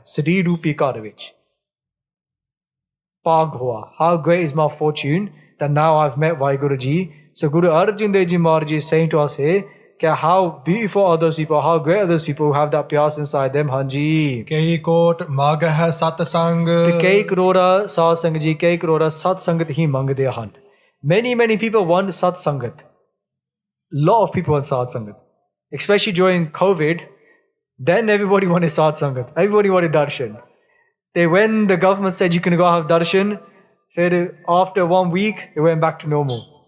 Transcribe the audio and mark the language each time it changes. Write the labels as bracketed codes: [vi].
[en] Sri Rupi Karavich. Pag hua. How great is my fortune that now I've met Waheguru Ji. So Guru Arjan Dev Ji Maharaj Ji is saying to us here, how beautiful are those people, how great are those people who have that piyas inside them, Hanji. [pa] ਕਈ ਕੋਟ ਮਗ ਹੈ ਸਤ ਸੰਗ ਤੇ ਕਈ ਕਰੋੜਾ ਸਾਧ ਸੰਗਤ ਜੀ, ਕਈ ਕਰੋੜਾ ਸਤ ਸੰਗਤ ਹੀ ਮੰਗਦੇ ਹਨ. [en] Many people want sat sangat. Lot of people want sat sangat. Especially during COVID, then everybody wanted sat sangat. Everybody wanted darshan. When the government said you can go have darshan, after 1 week, it went back to normal.